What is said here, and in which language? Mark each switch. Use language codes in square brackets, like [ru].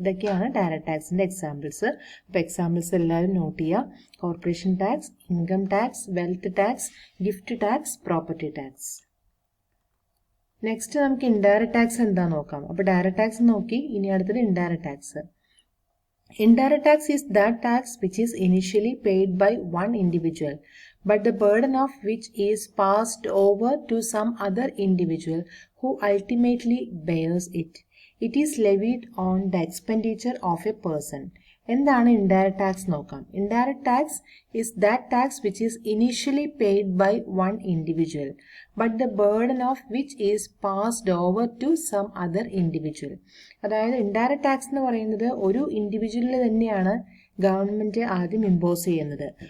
[ml] ഇതൊക്കെയാണ് direct ടാക്സിൻ്റെ examples. അപ്പോൾ examples എല്ലാവരും നോട്ട് ചെയ്യുക. Corporation tax, income tax, wealth tax, gift tax, property tax. Next നമുക്ക് ഇൻഡയറക്റ്റ് ടാക്സ് എന്താ നോക്കാം. അപ്പോൾ ഡയറക്റ്റ് ടാക്സ് നോക്കി, ഇനി അടുത്തത് indirect tax. [en] Indirect tax is that tax which is initially paid by one individual, but the burden of which is passed over to some other individual who ultimately bears it. It is levied on the expenditure of a person. [ml] എന്താണ് indirect tax നോക്കാം. [en] Indirect tax is that tax which is initially paid by one individual but the burden of which is passed over to some other individual. [ml] അതായത് indirect tax എന്ന് പറയുന്നത് ഒരു ഇൻഡിവിജ്വലിൽ തന്നെയാണ് government ആദ്യം impose ചെയ്യുന്നത്.